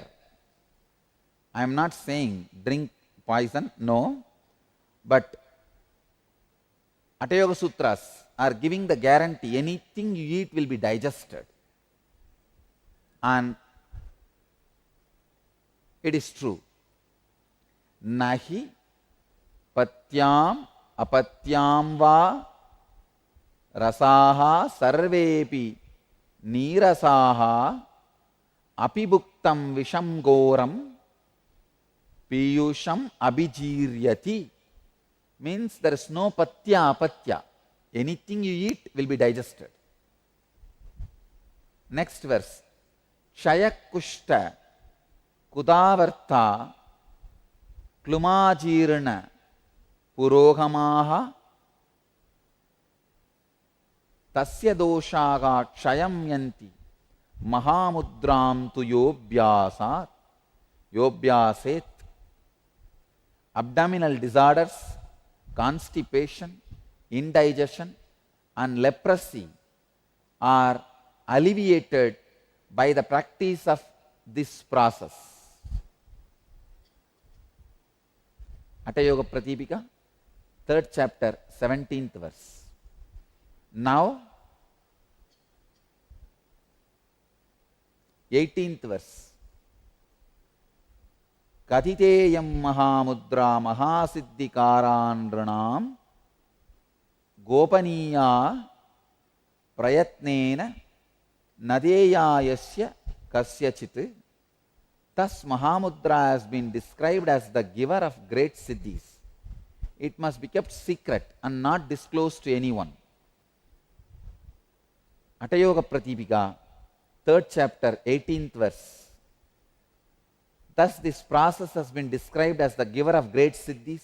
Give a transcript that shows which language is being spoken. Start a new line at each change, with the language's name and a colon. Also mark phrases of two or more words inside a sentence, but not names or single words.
English: I am not saying drink poison, no. But Hatha Yoga Sutras are giving the guarantee, anything you eat will be digested. And it is true.
Sanskrit: Nahi patyam apatyam va rasaha sarvepi nirasaha apibuktam visham goram piyusham abhijiryati.
English: Means there is no
Sanskrit: patya apatya.
English: Anything you eat will be digested. Next verse.
Sanskrit: Shayakushta kudavartha klumajirna purohamaha tasya doshaga kshayam yanti mahamudram tu yobhyaset.
English: Abdominal disorders, constipation, indigestion and leprosy are alleviated by the practice of this process. Hatha Yoga Pratipika, 3rd chapter, 17th verse. Now, 18th verse.
Sanskrit: Kathiteyam mahamudra mahasiddhikaran ranam gopaniya prayatnena nadeyayasya kasyachit.
English: Thus Mahamudra has been described as the giver of great siddhis. It must be kept secret and not disclosed to anyone. Hatha Yoga Pratipika, 3rd chapter, 18th verse. Thus this process has been described as the giver of great siddhis.